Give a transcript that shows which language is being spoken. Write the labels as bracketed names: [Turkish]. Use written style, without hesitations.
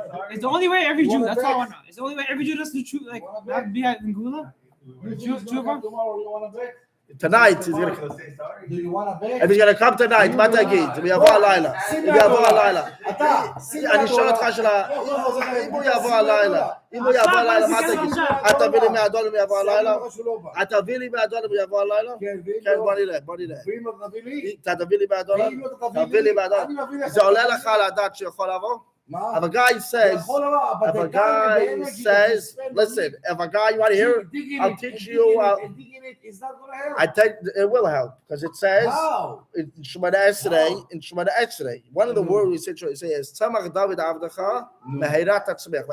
[English] It's the only way every Jew. That's all I know. It's the only way every Jew does the truth. Like not be in Gula. Tomorrow you want to bet? Tonight he's gonna. Do you want to bet? If he's gonna come tonight, [Hebrew] מה תגיד? אם יבוא הלילה. אם יבוא הלילה. אני שואל אותך שאלה, אם הוא יבוא הלילה, מה תגיד? אתה תביא לי $100 אם יבוא הלילה? אתה תביא לי $100 אם יבוא הלילה? כן, בוא נראה. ואם לא תביא לי? אתה תביא לי $100? ואם לא תביא לי $100. אני מביא לך. זה עולה לך לדעת שיכול לבוא? מה? [English] If a guy says, But if a guy says, listen, if a guy, you want to hear? I'll teach you. It's not going to help. I think it will help because it says How? in Shemana Esrei, one of the words we say is Tzamach David Avdecha Mehirat Atzmech.